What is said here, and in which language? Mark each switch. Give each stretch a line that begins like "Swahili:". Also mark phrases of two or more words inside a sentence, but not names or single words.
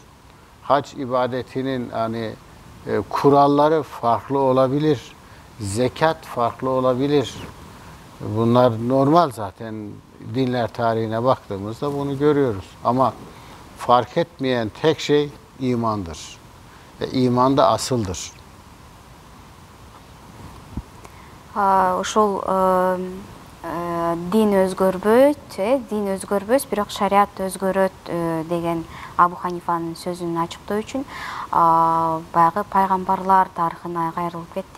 Turkish: Hac ibadetinin kuralları farklı olabilir. Zekat farklı olabilir. Bunlar normal zaten. Dinler tarihine baktığımızda bunu görüyoruz. Ama fark etmeyen tek şey imandır. Ve iman da asıldır.
Kyrgyz: Ошол дин өзгөрбөйт, дин өзгөрбөс, бирок шариат өзгөрөт деген Абу Ханифанын сөзүн ачыктоо үчүн баягы пайгамбарлар тарыхына кайрылып кетти.